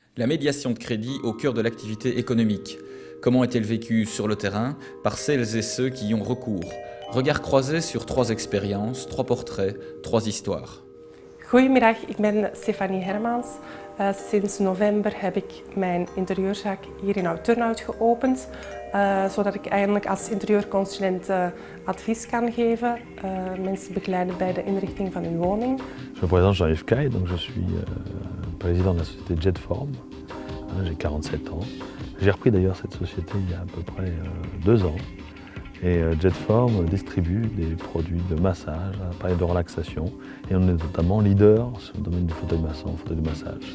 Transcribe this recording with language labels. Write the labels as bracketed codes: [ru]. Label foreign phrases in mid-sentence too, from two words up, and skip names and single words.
[fr] La médiation de crédit au cœur de l'activité économique. Comment est-elle vécue sur le terrain par celles et ceux qui y ont recours? Regard croisé sur 3 expériences, 3 portraits, 3 histoires. [nl] Goedemiddag, ik ben Stefanie Hermans. Sinds november heb ik mijn interieurzaak hier in Oud-Turnhout geopend, zodat ik eigenlijk als interieurconsulent advies kan geven, mensen begeleiden bij de inrichting van hun woning. [fr] Je me présente Jean-Yves Caille, donc je suis président de la société Jetform. J'ai 47 ans. J'ai repris d'ailleurs cette société il y a à peu près 2 ans. Et Jetform distribue des produits de massage, appareils de relaxation. Et on est notamment leader sur le domaine du fauteuil massant, fauteuil de massage.